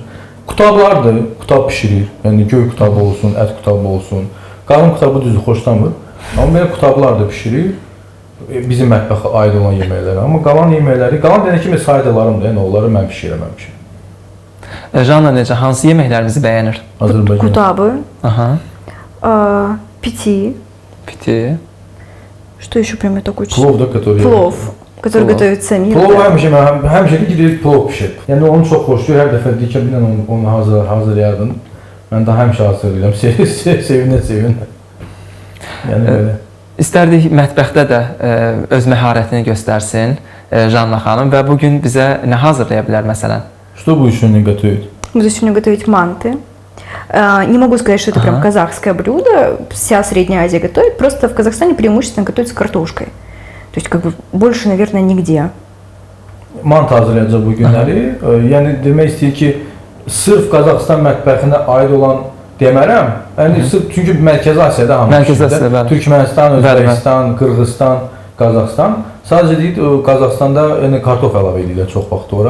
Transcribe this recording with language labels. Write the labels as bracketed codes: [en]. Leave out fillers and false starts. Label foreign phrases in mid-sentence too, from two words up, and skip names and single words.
[az] Qutablardır, qutab pişirir, yəni göy qutabı olsun, ət qutabı olsun. Qalın qutabı düzdür, xoşlamır. Amma belə qutablar da pişirir, bizim mətbəxə aid olan yeməkləri. Amma qalan yeməkləri, qalan deyən kimi saydalarım da, yəni onları mən pişirəm. Janna necə, hansı yeməklərinizi bəyənir? Azərbaycan. [ru] Кутабы, пити. [az] Piti. [ru] Что еще прям я так очень... [az] Plov da, [ru] который... Plov, который готовит Samir. [az] Plov həmişə gidirik plov pişir. Yəni onu çox xoşlayır, hər dəfə deyir ki, onu hazırlayardın. Mən də həmişə hazırlayıram, sevinə. Yəni belə. İstərdik mətbəxdə də öz məharətini göstərsin Janna xanım və bugün bizə nə hazırlaya bilər məsələn? [ru] Что будешь сегодня готовить? Буду сегодня готовить манты. Не могу сказать, что это прям казахское блюдо. Вся Средняя Азия готовит. Просто в Казахстане преимущественно готовится картошкой. То есть как бы больше, наверное, nigде. [az] Mant hazırlayacaq bu günləri. Yəni demək istəyir ki, sırf Qazaxıstan mətbəxinə aid olan demərəm. Yəni sırf çünki Mərkəzi Asiyada hamı Mərkəzi Asiyada, bəli. Türkmənistan, Bəli, bəli. Özbəkistan, Qırğızstan, Qazaxıstan. Sadəcə deyil, Qazaxstanda yəni kartof əlavə edirlər çox vaxt ora.